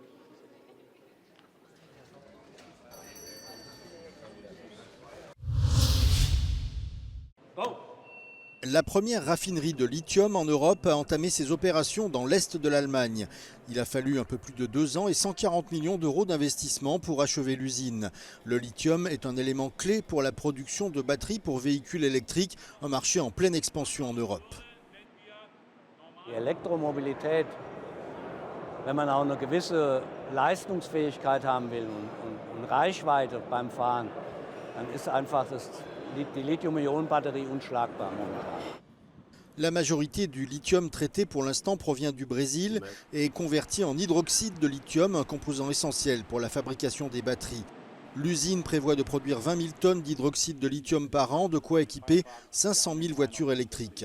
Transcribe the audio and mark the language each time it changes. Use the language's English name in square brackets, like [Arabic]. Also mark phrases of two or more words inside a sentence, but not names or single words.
[French] La première raffinerie de lithium en Europe a entamé ses opérations dans l'est de l'Allemagne. Il a fallu un peu plus de 2 ans et 140 millions d'euros d'investissement pour achever l'usine. Le lithium est un élément clé pour la production de batteries pour véhicules électriques, un marché en pleine expansion en Europe. [German] Die Elektromobilität, wenn man auch eine gewisse Leistungsfähigkeit haben will und Reichweite beim Fahren, dann ist einfach die Lithium-Ionen-Batterie unschlagbar momentan. [French] La majorité du lithium traité pour l'instant provient du Brésil et est converti en hydroxyde de lithium, un composant essentiel pour la fabrication des batteries. L'usine prévoit de produire 20 000 tonnes d'hydroxyde de lithium par an, de quoi équiper 500 000 voitures électriques.